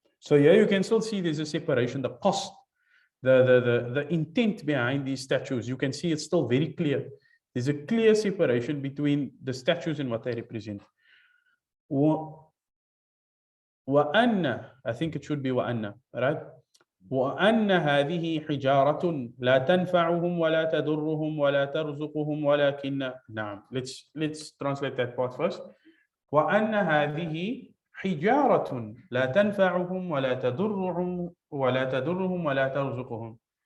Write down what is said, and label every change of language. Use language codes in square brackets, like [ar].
[en] So here you can still see there's a separation, the cost, the intent behind these statues. You can see it's still very clear. There's a clear separation between the statues and what they represent. وأن, I think it should be وأن, right? [ar] وأن هذه حجارة لا تنفعهم ولا تضرهم ولا ترزقهم ولكن. نعم. [en] Let's translate that part first. [ar] وأن هذه حجارة لا تنفعهم ولا تضرهم ولا ترزقهم.